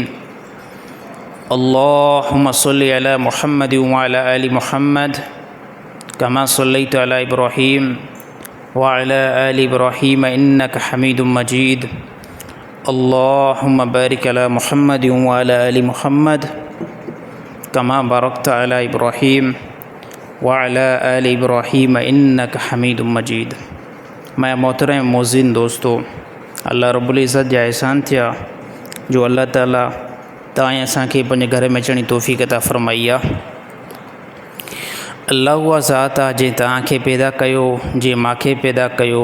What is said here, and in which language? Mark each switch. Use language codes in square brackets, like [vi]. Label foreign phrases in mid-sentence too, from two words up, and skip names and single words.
[ar] اللهم صل على محمد و على آل محمد كما صليت على إبراهيم و على آل إبراهيم إنك حميد مجيد. اللهم بارك على محمد و على آل محمد كما باركت على إبراهيم و على آل إبراهيم إنك حميد مجيد. [sd] मैं मोहतरम मोज़िन दोस्तों, [ar] الله رب العزة [sd] जा एहसान थिया जो अल्लाह ताला तव्हां असांखे पंहिंजे घर में अचण जी तौफ़ीक़ अता फ़रमाई आहे। अल्लाह उहा ज़ात आहे जंहिं तव्हांखे पैदा कयो, जंहिं मूंखे पैदा कयो।